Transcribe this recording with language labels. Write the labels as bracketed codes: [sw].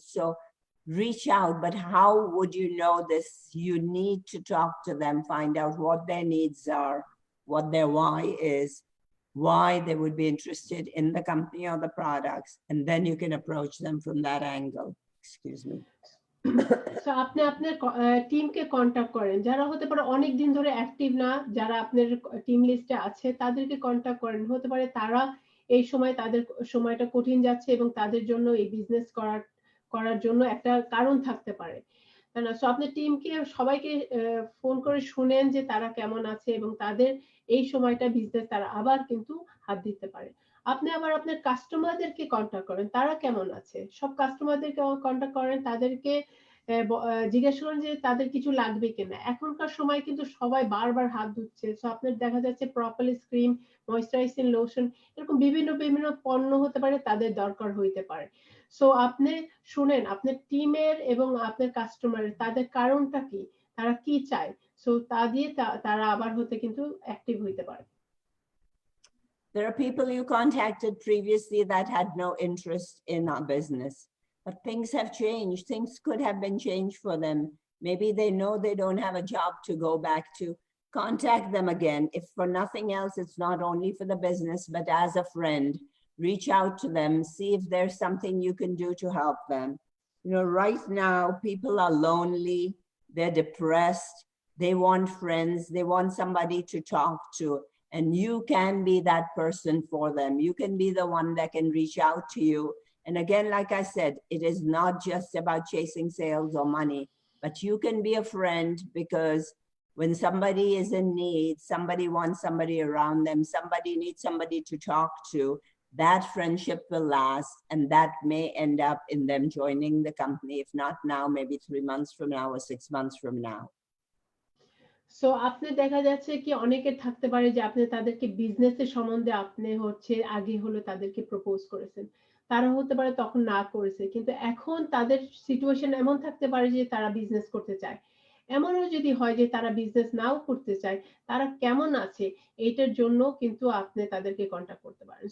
[en] So reach out, but how would you know this? You need to talk to them, find out what their needs are, what their why is, why they would be interested in the company or the products, and then you can approach them from that angle. Excuse me. [bn] So আপনি আপনার টিমকে contact করেন, যারা হতে পারে অনেক দিন ধরে অ্যাক্টিভ না, যারা আপনার টিম লিস্টে আছে তাদেরকে কন্টাক্ট করেন। হতে পারে তারা এই সময় তাদের সময়টা কঠিন যাচ্ছে এবং তাদের জন্য এই বিজনেস করার জন্য একটা কারণ থাকতে পারে, তাই না? সো আপনি টিমকে সবাইকে ফোন করে শুনেন যে তারা কেমন আছে এবং তাদের এই সময়টা বিজনেস তারা আবার কিন্তু হাত দিতে পারে। আপনি আবার আপনার কাস্টমারদেরকে কন্টাক্ট করেন, তারা কেমন আছে, সব কাস্টমারদেরকে কন্টাক্ট করেন, তাদেরকে জিজ্ঞেস করেন যে তাদের কিছু লাগবে কিনা। এখনকার সময় কিন্তু সবাই বারবার হাত ধুচ্ছে, সো আপনার দেখা যাচ্ছে প্রপারলি ক্রিম, ময়েশ্চারাইজিং লোশন, এরকম বিভিন্ন বিভিন্ন পণ্য হতে পারে তাদের দরকার হইতে পারে। সো আপনি শুনেন আপনার টিমের এবং আপনার কাস্টমারের তাদের কারণটা কি, তারা কি চায়, সো তা দিয়ে তারা আবার হতে কিন্তু অ্যাক্টিভ হইতে পারে। [en] There are people you contacted previously that had no interest in our business, but things have changed. Things could have been changed for them. Maybe they know they don't have a job to go back to. Contact them again. If for nothing else, it's not only for the business, but as a friend, reach out to them, see if there's something you can do to help them. You know, right now, people are lonely, they're depressed, they want friends, they want somebody to talk to. And you can be that person for them. You can be the one that can reach out to you. And again, like I said, it is not just about chasing sales or money, but you can be a friend, because when somebody is in need, somebody wants somebody around them, somebody needs somebody to talk to, that friendship will last, and that may end up in them joining the company, if not now, maybe 3 months from now or 6 months from now. [bn] So আপনি দেখা যাচ্ছে কি অনেকের থাকতে পারে যে আপনি তাদেরকে বিজনেসের সম্বন্ধে আপনি হচ্ছে আগে হলো তাদেরকে প্রপোজ করেছেন, তারা হতে পারে তখন না করেছে, কিন্তু এখন তাদের সিচুয়েশন এমন থাকতে পারে যে তারা বিজনেস করতে চায়। এমনও যদি হয় যে তারা বিজনেস নাও করতে চায়, তারা কেমন আছে এইটার জন্য কিন্তু আপনি তাদেরকে কন্টাক্ট করতে পারেন।